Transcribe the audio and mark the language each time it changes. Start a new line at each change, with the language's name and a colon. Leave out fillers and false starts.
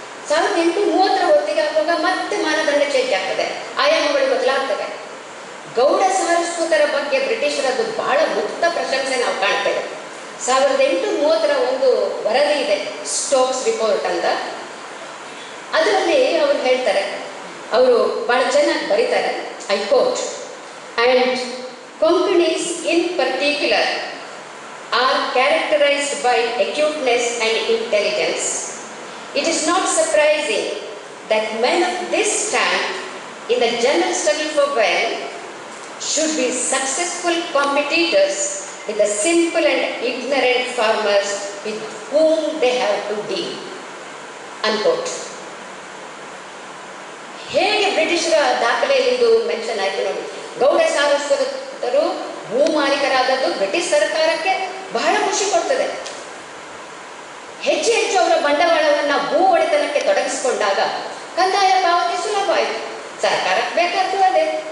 Kannada: 1830 ಹೊತ್ತಿಗೆ ಆಗುವಾಗ ಮತ್ತೆ ಮಾನದಂಡ ಚೇಂಜ್ ಆಗ್ತದೆ, ಆಯಾಮಗಳು ಬದಲಾಗ್ತವೆ. ಗೌಡ ಸಾರಸ್ವತರ ಬಗ್ಗೆ ಬ್ರಿಟಿಷರದ್ದು ಬಹಳ ಮುಕ್ತ ಪ್ರಶಂಸೆ ನಾವು ಕಾಣ್ತೇವೆ. 1830 ಒಂದು ವರದಿ ಇದೆ, ಸ್ಟೋಕ್ಸ್ ರಿಪೋರ್ಟ್ ಅಂತ. ಅದರಲ್ಲಿ ಅವರು ಹೇಳ್ತಾರೆ, ಅವರು ಬಹಳ ಚೆನ್ನಾಗಿ ಬರೀತಾರೆ.
English: I quote, and Konkanis in particular are characterized by acuteness and intelligence. It is not surprising that men of this stamp in the general struggle for wealth should be successful competitors with the simple and ignorant farmers with whom they have to deal. Unquote.
Kannada: ಹೇಗೆ ಬ್ರಿಟಿಷರ ದಾಖಲೆಯಲ್ಲಿ ಇದು mention ಆಯಿತು ನೋಡಿ. ಗೌಡ ಸಾರಸ್ವತರು ಭೂ ಮಾಲೀಕರಾದದ್ದು British ಸರ್ಕಾರಕ್ಕೆ ಬಹಳ ಖುಷಿ ಕೊಡ್ತದೆ. ಹೆಚ್ಚು ಹೆಚ್ಚು ಅವರ ಬಂಡವಾಳವನ್ನು ಭೂ ಒಡೆತನಕ್ಕೆ ತೊಡಗಿಸಿಕೊಂಡಾಗ ಕಂದಾಯ ಪಾವತಿ ಸುಲಭ ಆಯಿತು, ಸರ್ಕಾರಕ್ಕೆ ಬೇಕಾದ್ದು ಅದೇ.